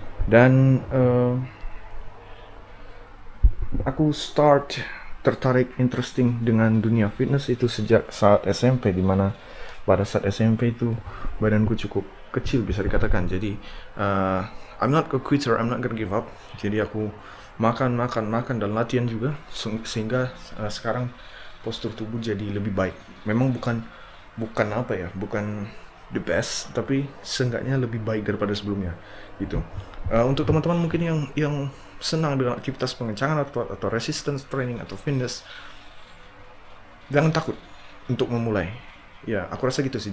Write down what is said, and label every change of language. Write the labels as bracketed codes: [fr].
[id] Dan aku tertarik interesting dengan dunia fitness itu sejak saat SMP, dimana pada saat SMP itu badanku cukup kecil bisa dikatakan. [en] Jadi I'm not a quitter, I'm not gonna give up. [id] Jadi aku makan dan latihan juga sehingga sekarang postur tubuh jadi lebih baik. Memang bukan apa ya, bukan the best, tapi seenggaknya lebih baik daripada sebelumnya gitu. Untuk teman-teman mungkin yang senang dengan aktivitas pengencangan atau resistance training atau fitness, jangan takut untuk memulai. Ya, aku rasa gitu sih.